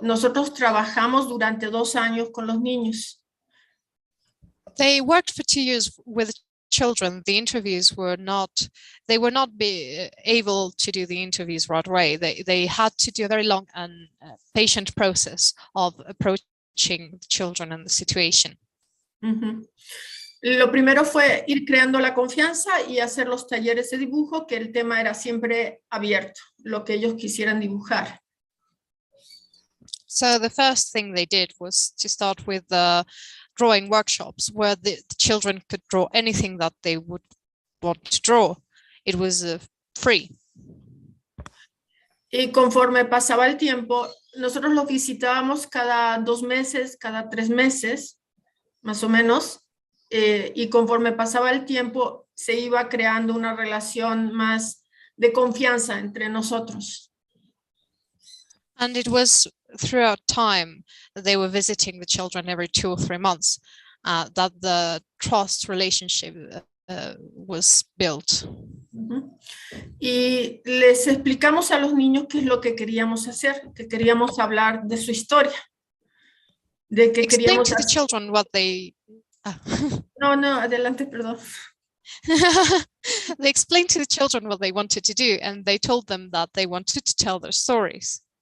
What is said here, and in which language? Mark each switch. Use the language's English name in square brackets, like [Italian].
[Spanish] Nosotros trabajamos durante 2 años con los niños. [English] They worked for 2 years with children. The interviews were not, they were not able to do the interviews right away. They had to do a very long and patient process of approaching the children and the situation. Uh-huh. [Spanish] Lo primero fue ir creando la confianza y hacer los talleres de dibujo, que el tema era siempre abierto, lo que ellos quisieran dibujar. [English] So the first thing they did was to start with the drawing workshops where the children could draw anything that they would want to draw. It was free. [Spanish] Y conforme pasaba el tiempo, nosotros los visitábamos cada 2 meses, cada 3 meses, más o menos. Y conforme pasaba el tiempo, se iba creando una relación más de confianza entre nosotros. [English] And it was throughout time that they were visiting the children every 2 or 3 months that the trust relationship was built. Uh-huh. [Spanish] Y les explicamos a los niños qué es lo que queríamos hacer, que queríamos hablar de su historia, de que [English] Explain [Spanish] queríamos [English] to the children what they... [Spanish] No, adelante, perdón. [English] They explained to the children what they wanted to do, and they told them that they wanted to tell their stories.